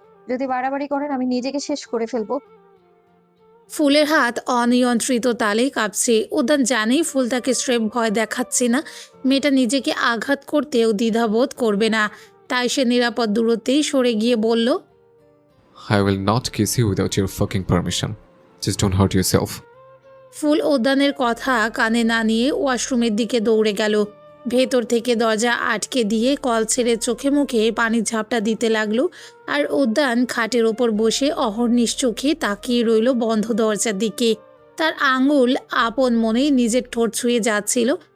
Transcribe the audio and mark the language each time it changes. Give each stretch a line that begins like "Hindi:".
Bangla: যদি বাড়াবাড়ি করেন আমি নিজেকে শেষ করে ফেলবো। ফুলের হাত অনিয়ন্ত্রিত তালে কাঁপছে। উদ্যান জানেই ফুল তাকে স্রেফ ভয় দেখাচ্ছে না, মেয়েটা নিজেকে আঘাত করতেও দ্বিধাবোধ করবে না, তাই সে নিরাপদ দূরত্বেই সরে গিয়ে বলল,
English: I will not kiss you without your fucking permission. Just don't hurt yourself.
Bangla: ফুল উদ্যানের কথা কানে না নিয়ে ওয়াশরুমের দিকে দৌড়ে গেল। ভেতর থেকে দরজা আটকে দিয়ে কল ছেড়ে চোখে মুখে পানির ঝাপটা দিতে লাগলো। আর উদ্যান খাটের ওপর বসে অহর্নিশ চোখে তাকিয়ে রইল বন্ধ দরজার দিকে। তার আঙুল আপন মনেই নিজের ঠোঁট ছুঁয়ে যাচ্ছিল।